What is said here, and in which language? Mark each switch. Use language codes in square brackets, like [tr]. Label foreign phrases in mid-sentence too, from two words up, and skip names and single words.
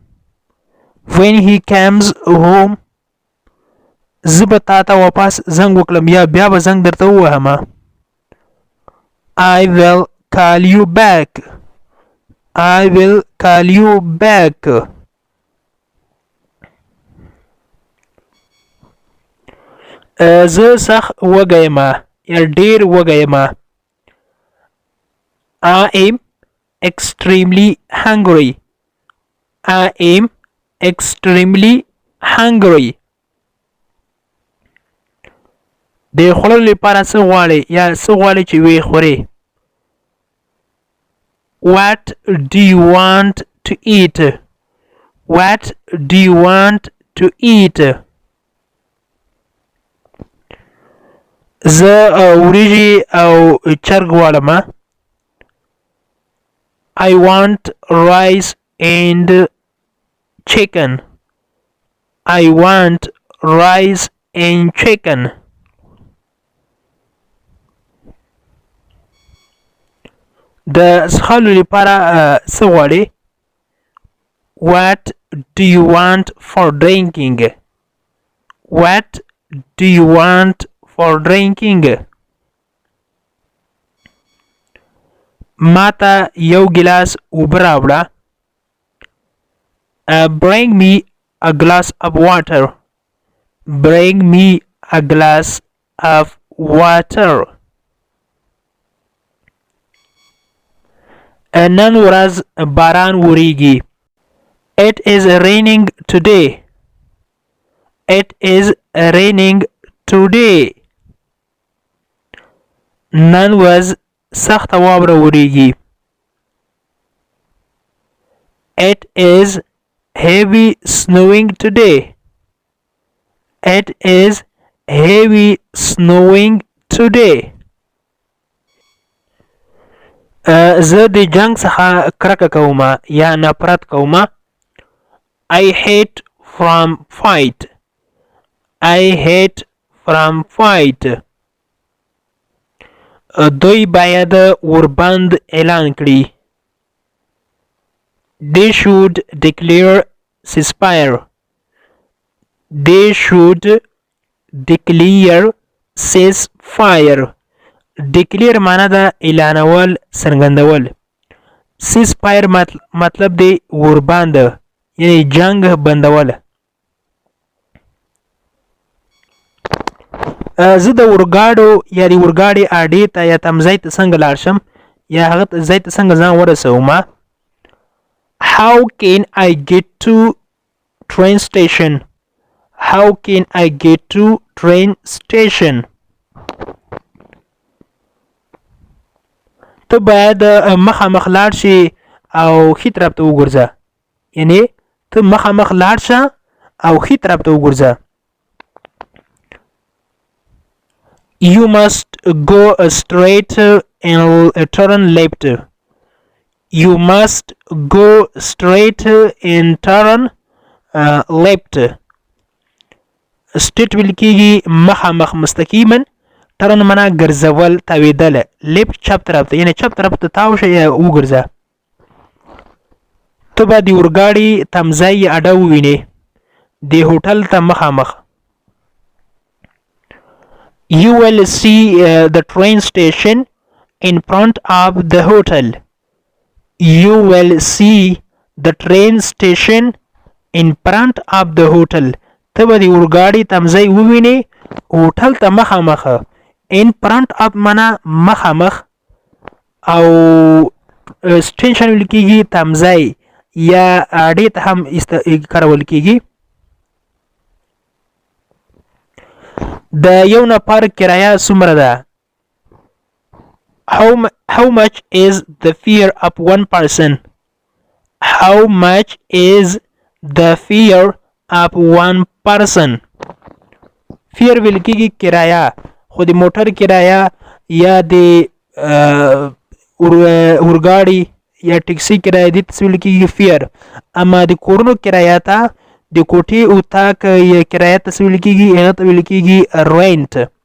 [ps] زه به تا ته واپس زنګ وکړم یا بیا به زنګ درته ووهم [en] I will call you back I will call you back [ps] زه سخت وږی یم یا ډېر وږی یم [en] I am extremely hungry I am extremely hungry [ps] د خوړلو لپاره څه غواړې یا څه غواړې چې ویې خورې [en] What do you want to eat What do you want to eat [ps] زه وریجې او چرګ غواړم [en] I want rice and chicken I want rice and chicken [ps] د څښلو لپاره څه غواړې [en] What do you want for drinking What do you want for drinking [ps] ماته یو ګلاس اوبه راوړه [en] Bring me a glass of water Bring me a glass of water [ps] نن ورځ باران وریږي [en] It is raining today It is raining today [ps] نن ورځ سخته واوره وریږي [en] It is heavy snowing today It is heavy snowing today [ps] زه د جنگ څخه کرکه کوم یا نفرت کوم [en] I hate from fight I hate from fight [ps] دوی باید وربند اعلان کړي. [en] They should declare ceasefire. They should declare ceasefire. [ps] declare معنا ده اعلانول څرګندول. ceasefire مطلب دی ورباند یعنی جنگ بندول. زه د اورګاډو یا د اورګاډي اډې ته یا تمځای ته څنګه لاړ شم یا هغه ځای ته څنګه ځان ورسوم. [en] How can I get to train station? How can I get to train station? [ps] ته باید مخامخ لاړ شي او ښي طرف ته وګرځه. یعنی ته مخامخ لاړ شه او ښي طرف ته وګرځه. [en] You must go straight and turn left. You must go straight and turn left. [ps] Straight ویل کېږي مخامخ مستقیما. turn معنا ګرځول تاوېدل. left چپ طرف ته یعنی چپ طرف ته تاو شه یا وګرځه. ته به د اورګاډي تمځای یا اډه ووینې د هوټل ته مخامخ. [en] You will see the train station in front of the hotel. You will see the train station in front of the hotel. [ps] ته به د اورګاډي تمځای ووینې هوټل ته مخامخ. [en] in front of [ps] معنا مخامخ او سټیشن ویل کېږي تمځای یا اډې ته هم کارول کېږي. د یو نفر کرایه څومره ده؟ [en] How much is the fare of one person? How much is the fare of one person? [ps] fare ویل کېږي کرایه خو د موټر کرایه یا د اورګاډي یا ټکسي کرایه دې ته ویل کېږي fare. اما د کورونو کرایه ته د کوټې اتاق یا کرایه ته ویل کېږي هغه ته ویل کېږي rent.